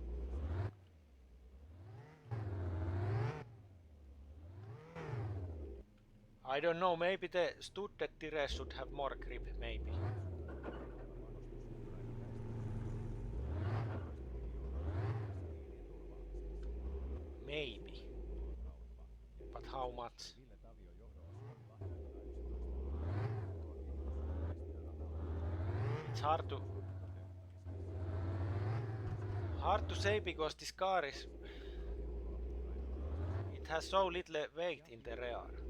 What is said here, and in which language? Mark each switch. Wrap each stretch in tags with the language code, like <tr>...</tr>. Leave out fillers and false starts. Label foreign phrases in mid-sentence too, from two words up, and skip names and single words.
<en>I don't know, maybe the studded tires should have more grip, maybe. Maybe. But how much?</en> <fi>Ville Tavio johdolla Suomi lahjoittaa 11</fi> <en>It's hard to say because this car is... It has so little weight in the rear.</en>